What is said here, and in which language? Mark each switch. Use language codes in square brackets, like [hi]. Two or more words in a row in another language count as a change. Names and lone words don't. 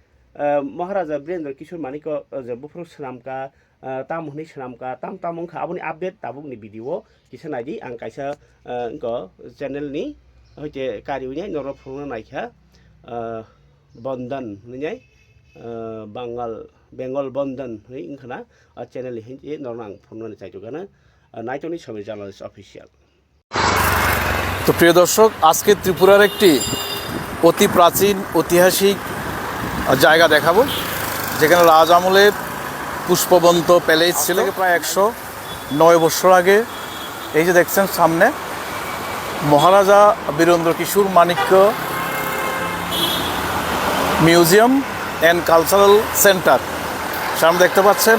[trp] महाराजा वीरेंद्र किशोर मानिको जे बुफ्रु सनामका ताम हुनै सनामका ताम तामुंखा आबनि अपडेट ताबुकनि भिडियो किसा नायदि आं काइसा ग चैनलनि हयते कारिउनि नरक फुंनो नायखा बंधन हुनै बेंगल बंधन हुनै इंखना चैनल हिंजे नरनां फुंनो चाइजोगाना नाइटनि समय [en] journalist official. [bn] তো প্রিয় দর্শক, আজকে ত্রিপুরার একটি অতি প্রাচীন ঐতিহাসিক জায়গা দেখাবো, যেখানে রাজ আমলে পুষ্পবন্ত প্যালেস ছিল প্রায় 109 বছর আগে। এই যে দেখছেন সামনে মহারাজা বীরেন্দ্র কিশোর মানিক্য মিউজিয়াম অ্যান্ড কালচারাল সেন্টার সামনে দেখতে পাচ্ছেন।